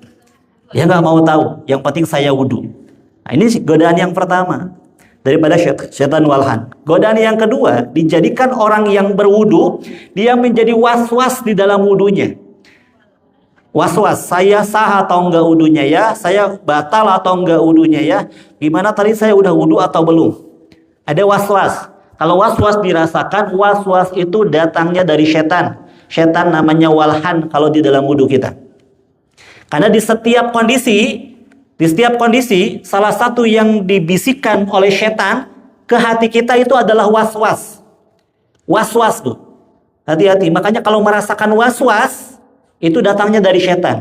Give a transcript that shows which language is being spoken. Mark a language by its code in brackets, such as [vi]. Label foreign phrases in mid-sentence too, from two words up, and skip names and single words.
[id] Dia nggak mau tahu, yang penting saya wudu. Nah, ini godaan yang pertama daripada setan walhan. Godaan yang kedua, dijadikan orang yang berwudu, dia menjadi was-was di dalam wudunya. Was-was, saya sah atau enggak wudunya ya, saya batal atau enggak wudunya ya, gimana tadi saya udah wudu atau belum. Ada was-was. Kalau was-was dirasakan, was-was itu datangnya dari setan. Setan namanya walhan kalau di dalam wudu kita. Karena di setiap kondisi, salah satu yang dibisikkan oleh setan ke hati kita itu adalah was-was. Was-was tuh. Hati-hati. Makanya kalau merasakan was-was, itu datangnya dari setan.